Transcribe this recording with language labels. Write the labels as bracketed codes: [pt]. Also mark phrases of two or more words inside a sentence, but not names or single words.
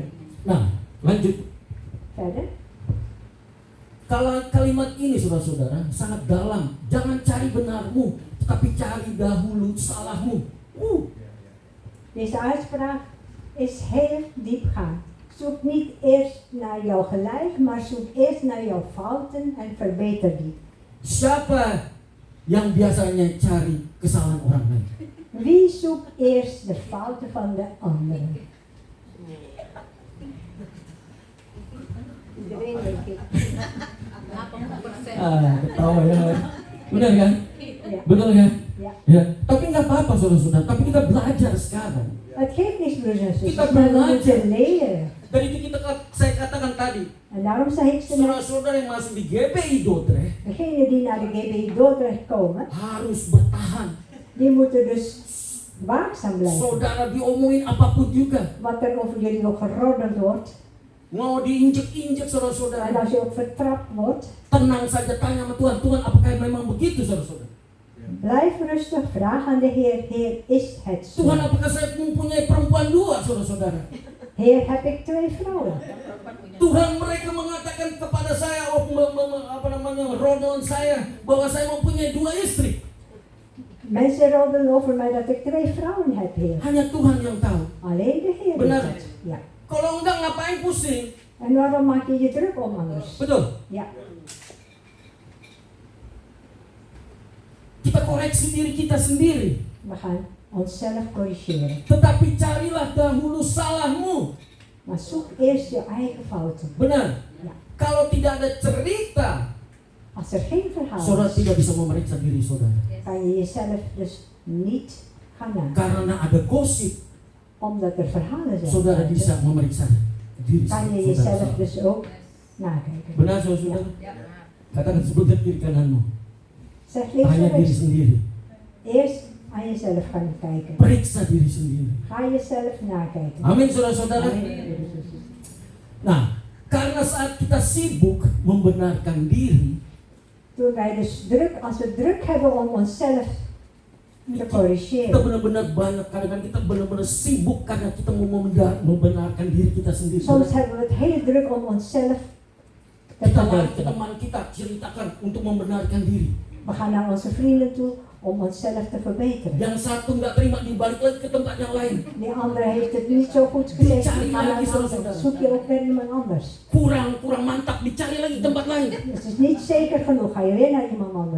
[id] Nah, lanjut. [nl] Verder. [id] Kalau kalimat ini saudara-saudara sangat dalam. Jangan cari benarmu, tetapi cari dahulu salahmu. [nl] Deze uitspraak is heel diepgaand. Zoek niet eerst naar jouw gelijk, maar zoek eerst naar jouw fouten en verbeter die. [id] Siapa yang biasanya cari kesalahan orang lain? [nl] Wie zoekt eerst de fouten van de anderen? Iedereen denk ik. [id] Ketawa ya. Benar kan? [nl] Ja. [id] Benar kan? [nl] Ja. [id] Ya. Tapi nggak apa-apa saudara-saudara. Tapi kita belajar sekarang. [nl] Het geeft niks, broers en [id] Kita [nl] zusters, maar we [id] belajar. [nl] moeten leren. [id] Dari itu saya katakan tadi, [nl] En daarom zeg ik ze net, [id] saudara-saudara yang masuk di GPI Dordrecht [nl] degenen die naar de GBI Dordrecht komen, [id] harus bertahan. [nl] die moeten dus waakzaam blijven. [id] Saudara diomongin apapun juga, [nl] Wat er over jullie ook geroddeld wordt, [id] mau diinjek-injek [nl] en [id] saudara-saudara, [nl] als je ook vertrapt wordt, [id] tenang saja tanya sama Tuhan, Tuhan apakah memang begitu saudara-saudara? [nl] blijf rustig, vraag aan de Heer, Heer, is het zo? [id] Tuhan apakah saya mempunyai perempuan dua saudara-saudara? [nl] Heer, heb ik 2 vrouwen? [id] Tuhan mereka mengatakan kepada saya, rodolan saya, bahwa saya mempunyai 2 istri. [nl] Mensen roddelen over mij dat ik 2 vrouwen heb, Heer. [id] Hanya Tuhan yang tahu. [nl] Alleen de Heer [id] Benar. [nl] weet het. Ja. [id] Kalau enggak ngapain pusing? [nl] En waarom maak je je druk om anders? [id] Betul. [nl] Ja. [id] Kita koreksi diri kita sendiri. [nl] We gaan onszelf corrigeren. [id] Tetapi carilah dahulu salahmu. [nl] Maar zoek eerst je eigen fouten. [id] Benar. [nl] Ja. [id] Kalau tidak ada cerita [nl] Als er geen verhaal [id] saudara [nl] is, [id] tidak bisa memeriksa diri saudara. [nl] kan je jezelf dus niet gaan nadenken. [id] Karena ada gosip, [nl] Omdat er verhalen zijn, [id] saudara bisa memeriksa diri [nl] kan je [id] saudara. [nl] jezelf dus ook nakijken. [id] Benar saudara? Katakan sebentar kiri kananmu. [nl] Zeg links [id] Tanya [nl] en [id] diri [nl] rechts. [id] sendiri. [nl] Eerst aan jezelf gaan kijken. [id] Periksa diri sendiri. [nl] Ga jezelf nakijken. [id] Amin saudara-saudara. [nl] Amin. [id] Nah, karena saat kita sibuk membenarkan diri, [nl] Toen wij dus als we druk hebben om onszelf te [id] kita [nl] corrigeren. [id] benar-benar banyak, kadang-kadang kita benar-benar sibuk karena kita mau membenarkan diri kita sendiri. [nl] Soms hebben we het heel druk om onszelf te [id] Kita lari ke [nl] verbeteren. [id] teman kita, ceritakan untuk membenarkan diri. [nl] We gaan naar onze vrienden toe om onszelf te verbeteren. Yang satu nggak terima, dibalik lagi ke tempat yang lain. Die andere heeft het niet zo goed gezegd. Die gaan naar een ander. Zoek je ook weer iemand anders. [id] Kurang mantap, dicari lagi tempat lain. [nl] Het is niet zeker genoeg. Ga je weer naar iemand anders.